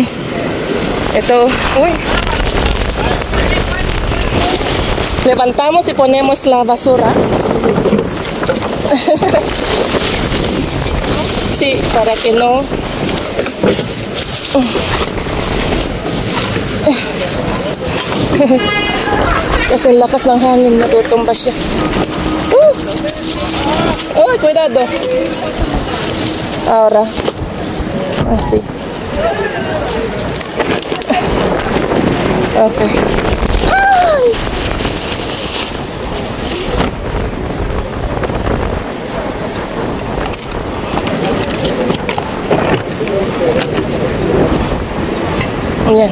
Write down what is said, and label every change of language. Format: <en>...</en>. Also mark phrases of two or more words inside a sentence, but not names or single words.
<tl>Ito, uy.</tl> <es>Levantamos y ponemos la basura. Sí, para que no...</es> <tl>Kasi ang lakas ng hangin. Natutumba siya. Uy,</tl> <es>cuidado. Ahora, así. Okay.</es> <tl>¡Ay! Ayan.</tl>